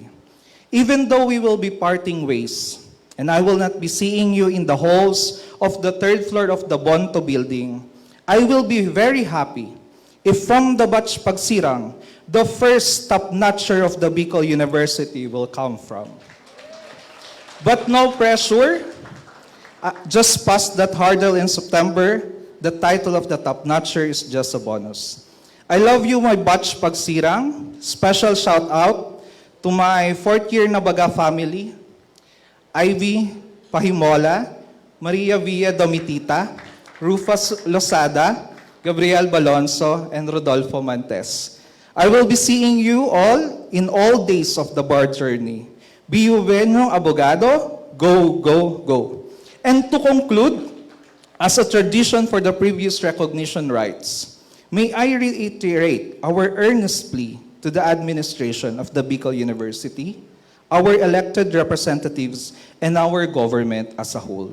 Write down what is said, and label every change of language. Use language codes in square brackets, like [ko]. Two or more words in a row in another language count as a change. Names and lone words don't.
[en] Even though we will be parting ways, and I will not be seeing you in the halls of the 3rd floor of the Bonto building, I will be very happy if from the batch pagsirang, the first top-notcher of the BUCL University will come from. But no pressure. Just past that hurdle in September, the title of the top-notcher is just a bonus. I love you, my batch pagsirang. Special shout-out to my 4th-year Nabaga family, Ivy Pahimola, Maria Villa Domitita, Rufus Losada, Gabriel Balonso, and Rodolfo Mantes. I will be seeing you all in all days of the bar journey. BU Venyo Abogado, go, go, go. And to conclude, as a tradition for the previous recognition rights, may I reiterate our earnest plea to the administration of the BUCL University, our elected representatives, and our government as a whole.